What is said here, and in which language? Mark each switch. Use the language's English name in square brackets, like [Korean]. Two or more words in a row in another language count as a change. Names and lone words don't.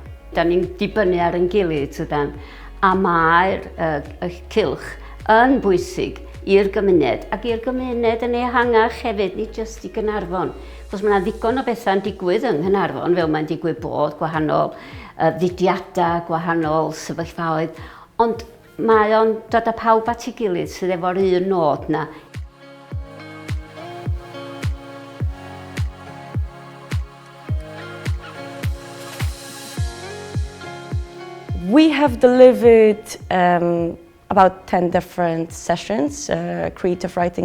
[Welsh] Da ni'n dibynnu ar ein gilydd, tydan. A mae'r cylch yn bwysig i'r gymuned, ac i'r gymuned yn ehangach hefyd, nid jyst I Gaernarfon. Cos mae yna ddigon o bethau'n digwydd yng Nghaernarfon, fel mae'n digwydd bod, gwahanol fudiadau, gwahanol sefyllfaoedd, ond mae o'n dod â pawb at ei gilydd sydd efo'r un nod na. [English] We have delivered about 10 different sessions, creative writing